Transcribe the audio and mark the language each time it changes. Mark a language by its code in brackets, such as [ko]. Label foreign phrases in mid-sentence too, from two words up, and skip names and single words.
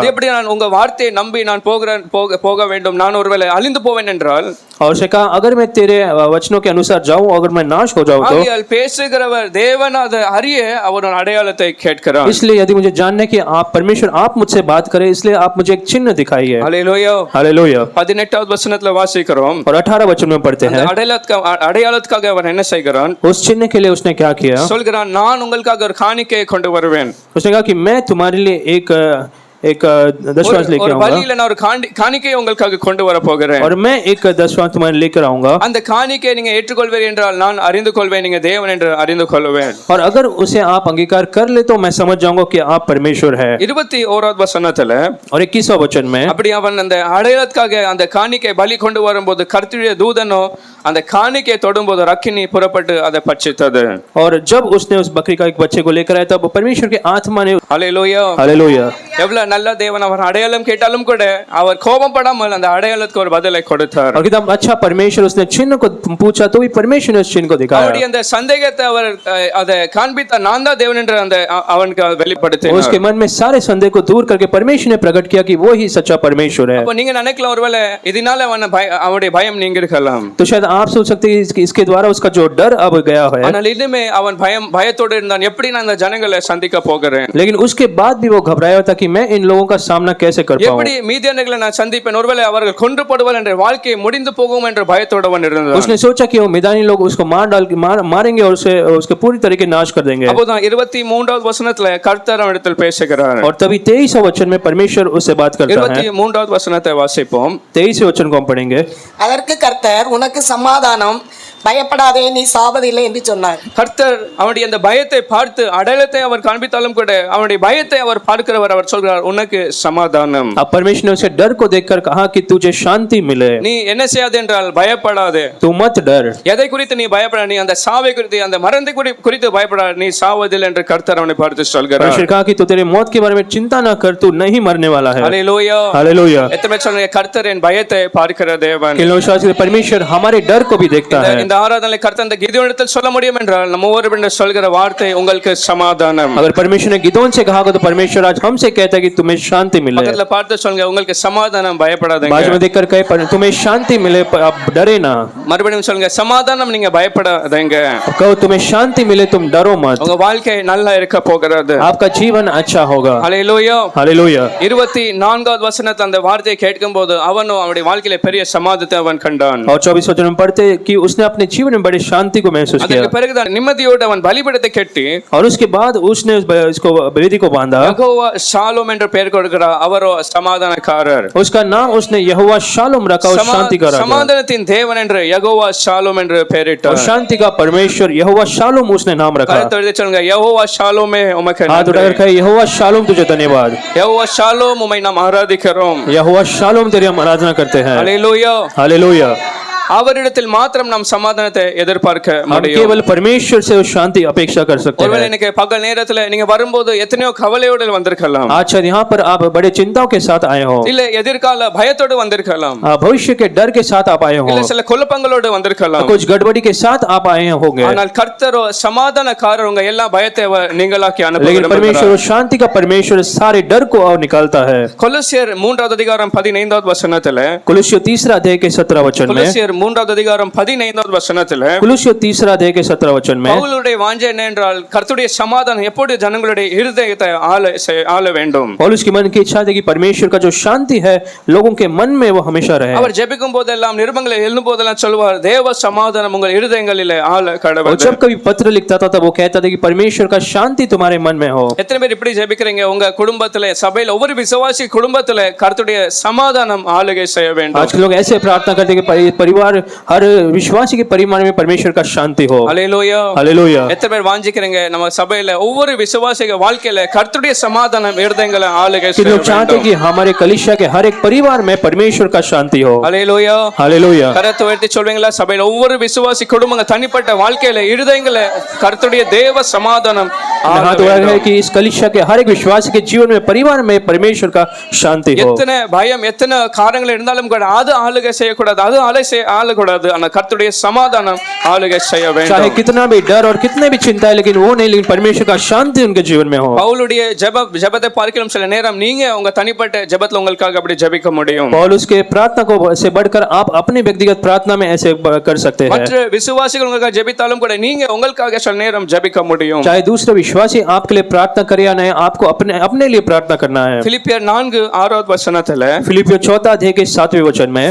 [ta] அது எப்படி நான் உங்க வார்த்தையை நம்பி நான் போக வேண்டும்? நான் ஒருவேளை அழிந்து போவேன் என்றால், [hi] और उसने कहा अगर मैं तेरे वचनों के अनुसार जाऊं, अगर मैं नाश हो जाऊं तो, [ta] ஆகையால் பேசுகிறவர் தேவன் அதை அறிய அவர் ஒரு அடையாளத்தை கேட்கிறார். [hi] इसलिए यदि मुझे जानना है कि आप परमेश्वर आप मुझसे बात करें, इसलिए आप मुझे एक चिन्ह दिखाइए. [ta] ஹல்லேலூயா. [hi] हालेलुया. [ta] 18வது வசனத்துல வாசிக்கிறோம், [hi] और 18 वचन में पढ़ते हैं, [ta] அடையாளத்துக்காக அவர் என்ன செய்கிறான்? [hi] उस चिन्ह के लिए उसने क्या किया? [ta] சொல்கிறான், நான் உங்களுக்காக ஒரு காணிக்கையை கொண்டு வருவேன். [hi] उसने कहा कि मैं तुम्हारे लिए एक दशवांश लेकर [ta] ஒரு [hi] आऊंगा, [ta] பலியில நான் ஒரு காணிக்கையை உங்களுக்காக கொண்டு வர போகிறேன். [hi] और मैं एक दशवांश तुम्हारे लेकर आऊंगा. [ta] அந்த காணிக்கையை நீங்க ஏற்றுக்கொள்வீர் என்றால் நான் அறிந்து கொள்வேன், நீங்க தேவன் என்று அறிந்து கொள்வேன். [hi] और अगर उसे आप अंगीकार कर ले तो मैं समझ जाऊंगा कि आप परमेश्वर है. [ta] 21வது வசனத்துல, [hi] और 21वां वचन में [ta] அப்படி அவன் அந்த அடையாளத்துக்காக அந்த காணிக்கை பலி கொண்டு வரும்போது கர்த்தருடைய தூதனோ அந்த காணிக்கையை தொடும்போது அக்கினி புறப்பட்டு அதை பட்சித்தது. [hi] और जब उसने उस बकरी का एक बच्चे को लेकर आया तब परमेश्वर की आत्मा ने, [ta] ஹல்லேலூயா, [hi] हालेलुया, [ta] எவ்வளவு நல்ல தேவன். அவர் அடையாளம் கேட்டாலும் கூட அவர் கோபப்படாமல் அந்த அடையாளத்துக்கு ஒரு பதிலை கொடுத்தார். [hi] और कितना अच्छा परमेश्वर, उसने चिन्ह को पूछा तो भी परमेश्वर ने उस चिन्ह को दिखाया. [ta] அவருடைய அந்த சந்தேகத்தை அவர் அதை காண்பித்த, நான் தான் தேவன் என்று அந்த அவனுக்கு வெளிப்படுத்தினார். [hi] उसके मन में सारे संदेह को दूर करके परमेश्वर ने प्रकट किया कि वो ही सच्चा परमेश्वर है. [ta] அப்ப நீங்க நினைக்கலாம், ஒருவேளை இதனால அவனுடைய பயம் நீங்க இருக்கலாம். [hi] तो शायद आप सोच सकते हैं कि इसके द्वारा उसका जो डर अब गया है. [ta] ஆனால் இனிமே அவன் பயத்தோடு இருந்தான், எப்படி நான் இந்த ஜனங்களை சந்திக்க போகிறேன்? [hi] लेकिन उसके बाद भी वो घबराया था कि मैं इन लोगों का सामना कैसे कर पाऊं. [ta] எப்படி மீதியானியர்களை நான் சந்திப்பேன்? ஒருவேளை அவர்கள் கொன்றுபடுவார்கள் என்ற வாழ்க்கை முடிந்து போகும் என்ற பயத்தோடு அவன் இருந்தான். [hi] उसने सोचा कि वो मिदानी लोग उसको मारेंगे और उसके पूरी तरीके नाश कर देंगे. [ta] அப்போதான் 23வது வசனத்துல கர்த்தர் அவனிடத்தில் பேசுகிறார். [hi] और तभी 23वां वचन में परमेश्वर उससे बात करता है. [ta] 23வது வசனத்தை வாசிப்போம். [hi] 23वें वचन को हम पढ़ेंगे. [ta] அதற்கு கர்த்தர், உனக்கு சமாதானம், பயப்படாதே, நீ சாவதில்லை என்று சொன்னார். கர்த்தர் அவனுடைய அந்த பயத்தை பார்த்து அடையாளத்தை அவர் காண்பித்தாலும் கூட அவனுடைய பயத்தை அவர் பார்க்கிறவர். அவர் சொல்கிறார், உனக்கு சமாதானம். [hi] अब परमेश्वर ने उसे डर को देखकर कहा कि तुझे शांति मिले. [ta] நீ என்ன செய்யாதே என்றால் பயப்படாதே. [hi] तू मत डर. [ta] எதை குறித்து நீ பயப்பட? நீ அந்த சாவை குறித்து, அந்த மரணத்தை குறித்து பயப்பட, நீ சாவதில்லை என்று கர்த்தர் அவனை பார்த்து சொல்கிறார். [hi] परमेश्वर कहा कि तू तेरे मौत के बारे में चिंता ना कर, तू नहीं मरने वाला है. [ta] ஹல்லேலூயா, [hi] हालेलुया. [ta] எத்தனை சொல்றீங்க, கர்த்தர் என் பயத்தை பார்க்கிற தேவன். [hi] परमेश्वर हमारे डर को भी देखता है. [ta] இந்த ஆராதனை கர்த்தர் அந்த கிதியோனிடத்தில் சொல்ல முடியும் என்றால் நம்ம ஒவ்வொருவரும் சொல்கிற வார்த்தை, உங்களுக்கு சமாதானம். [hi] अगर परमेश्वर ने गिदोन से कहा तो परमेश्वर आज हमसे कहता है कि तुम्हें शांति मिले. [ta] பக்கத்துல பார்த்து சொல்லுங்க, உங்களுக்கு சமாதானம், பயப்படாதீங்க. [hi] बाजू में देखकर कहे तुम्हें शांति मिले, आप डरे ना. [ta] மறுபடியும் சொல்லுங்க, சமாதானம், நீங்க பயப்படாதீங்க. [hi] कहो तुम्हें शांति मिले, तुम डरो मत. [ta] உங்க வாழ்க்கை நல்லா இருக்க போகிறது. [hi] आपका जीवन अच्छा होगा. [ta] ஹல்லேலூயா. [hi] हालेलुया. [ta] 24வது வசனத்துல அந்த வார்த்தையை கேட்கும்போது அவனும் அவனுடைய வாழ்க்கையில பெரிய சமாதானத்தை அவன் கண்டான். [hi] और 24 वचन में पढ़ते कि उसने अपने जीवन में बड़ी शांति को महसूस किया. [ta] அதற்கு பிறகுதான் நிம்மதியோடு அவன் பலிபீடத்தை கட்டி, [hi] और उसके बाद उसने इसको वेदी को बांधा. [ta] யெகோவா ஷாலோம் என்ற பெயர் கொடுக்கிறார். அவரோ சமாதானக்காரர். [hi] उसका नाम उसने यहोवा शालोम रखा, और शांति का राजा. [ta] சமாதானத்தின் தேவன் என்று யெகோவா ஷாலோம் என்று பெயரிட்டார். [hi] और शांति का परमेश्वर यहोवा शालोम उसने नाम रखा. [ta] கர்த்தர் சொல்லுங்க, யெகோவா ஷாலோமே உமக்கு [hi] हाथ उठाकर कहे यहोवा शालोम तुझे धन्यवाद. [ta] யெகோவா ஷாலோம் உம்மை நாம் ஆராதிக்கிறோம். [hi] यहोवा शालोम तेरी हम आराधना करते हैं. [ta] ஹல்லேலூயா. [hi] हालेलुया. [ta] அவரிடத்தில் மாத்திரம் நாம் சமாதானத்தை எதிர்பார்க்க [hi] हम [ta] முடியும். [hi] केवल परमेश्वर से वो शांति अपेक्षा कर सकते [ta] ஒருவேளை [hi] हैं। [ta] இன்னைக்கு பகல் நேரத்துல நீங்க வரும்போது எத்தனையோ கவலையோடு வந்திருக்கலாம், [hi] आज शायद यहाँ पर आप बड़े चिंताओं के साथ आए हो, [ta] இல்ல எதிர்கால பயத்தோடு வந்திருக்கலாம், [hi] भविष्य के डर के साथ आप आए हो, [ta] இல்ல சில குழப்பங்களோடு வந்திருக்கலாம். [hi] कुछ गड़बड़ी के साथ आप आए होंगे, [ta] ஆனால் கர்த்தரோ சமாதானக்காரர், உங்க எல்லா பயத்தை நீங்களாக்கி [hi] लेकिन [ta] அனுப்புகிறார். [hi] परमेश्वर वो शांति का परमेश्वर सारे डर को और निकालता है। [ta] கொலோசியர் 3வது அதிகாரம் 15வது வசனத்துல, [hi] कुलुस्सियों 3 अध्याय के 17 वचन में, [ta] கொலோசியர் 3வது அதிகாரம் 15வது வசனத்துல [hi] कुलुस्सियों 3 अध्याय के 17 वचन में, [ta] பவுலுடைய வாஞ்சை என்ன என்றால் கர்த்தருடைய சமாதானம் எப்போது ஜனங்களுடைய இருதயத்தை ஆள வேண்டும். [hi] पौलुस की मन की इच्छा थी कि परमेश्वर का जो शांति है लोगों के मन में वो हमेशा रहे। [ta] அவர் ஜெபிக்கும் போதெல்லாம் நிருபங்களை எழுதும் போதெல்லாம் சொல்வார், தேவ சமாதானம் உங்கள் இருதயங்களிலே ஆள [hi] और [ta] கடவுள். [hi] जब कभी पत्र लिखता था तब वो कहता था कि परमेश्वर का शांति तुम्हारे मन में हो। [ta] எத்தனை பேர் இப்படி ஜெபிக்கிறீங்க? உங்க குடும்பத்துல, சபையில ஒவ்வொரு விசுவாசி குடும்பத்துல கர்த்தருடைய சமாதானம் ஆளுகை செய்ய வேண்டும். [hi] आजकल लोग ऐसे प्रार्थना करते हैं कि परिवार, हर विश्वासी के परिवार में परमेश्वर का शांति हो। [ta] அல்லேலூயா. [hi] हालेलुया। [ta] எத்தனை பேர் வாஞ்சிக்கிறீங்க நம்ம சபையில ஒவ்வொரு விசுவாசிக வாழ்க்கையில கர்த்தருடைய சமாதானம் இருதயங்களை ஆளுகை [hi] कि [ta] செய்ய [hi] लोग चाहते हैं [ta] வேண்டும். [hi] कि हमारे कलीसिया के हर एक परिवार में परमेश्वर का शांति हो। [ta] அல்லேலூயா. [hi] हालेलुया। [ta] கரத்தை உயர்த்தி சொல்வீங்களா? சபையில ஒவ்வொரு விசுவாசி குடும்பங்க தனிப்பட்ட வாழ்க்கையில இருதயங்களை கர்த்தருடைய தேவ சமாதானம் ஆள [hi] हाथ उठाया [ta] வேண்டும். [hi] है कि इस कलीसिया के हर एक विश्वासी के जीवन में, परिवार में परमेश्वर का शांति हो। [ta] எத்தனை பயம், எத்தனை காரியங்கள் இருந்தாலும் கூட அது ஆளுகை செய்யக்கூடாது, அது ஆளக்கூடாது. ஆனா கர்த்தருடைய சமாதானம் ஆளுகை செய்ய [hi] चाहे [ta] வேண்டும். [hi] कितना भी डर और कितने भी चिंता है, लेकिन वो नहीं, लेकिन परमेश्वर का शांति उनके जीवन में हो। [ta] பவுலுடைய ஜெபத்தை பார்க்கலாம் சில நேரம் நீங்க உங்க தனிப்பட்ட ஜெபத்துல உங்களுக்காக அப்படி ஜெபிக்க முடியும். [hi] पौलुस के प्रार्थना को से बढ़कर आप अपने व्यक्तिगत प्रार्थना में ऐसे कर सकते हैं। [ta] மற்ற விசுவாசிகள் உங்களுக்காக ஜெபித்தாலும் கூட நீங்க உங்களுக்காக சில நேரம் ஜெபிக்க முடியும். [hi] चाहे दूसरे विश्वासी आपके लिए प्रार्थना करे या नहीं, आपको अपने अपने लिए प्रार्थना करना है। [ta] பிலிப்பியர் 4:6 வசனத்துல, [hi] फिलिपियो 4 अध्याय के 7वें वचन में,